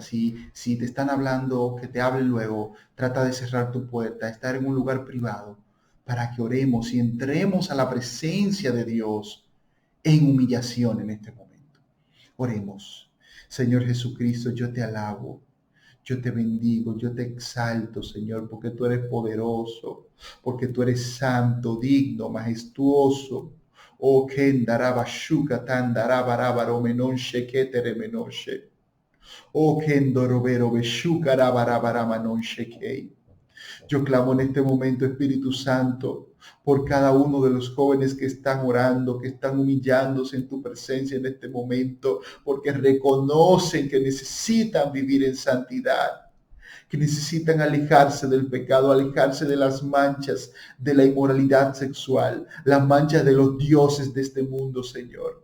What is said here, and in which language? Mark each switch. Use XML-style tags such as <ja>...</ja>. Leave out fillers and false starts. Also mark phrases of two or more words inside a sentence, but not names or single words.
<es>Si te están hablando, que te hablen luego, trata de cerrar tu puerta, estar en un lugar privado para que oremos y entremos a la presencia de Dios en humillación en este momento. Oremos. Señor Jesucristo, yo te alabo. Yo te bendigo, yo te exalto, Señor, porque tú eres poderoso, porque tú eres santo, digno, majestuoso. O ken daraba shuka tan daraba rabaro menoshe ketere menoshe. O ken dorobero beshuka rabarabara manoshe kei. Yo clamo en este momento, Espíritu Santo, por cada uno de los jóvenes que están orando, que están humillándose en tu presencia en este momento, porque reconocen que necesitan vivir en santidad, que necesitan alejarse del pecado, alejarse de las manchas de la inmoralidad sexual, las manchas de los dioses de este mundo, Señor.</es>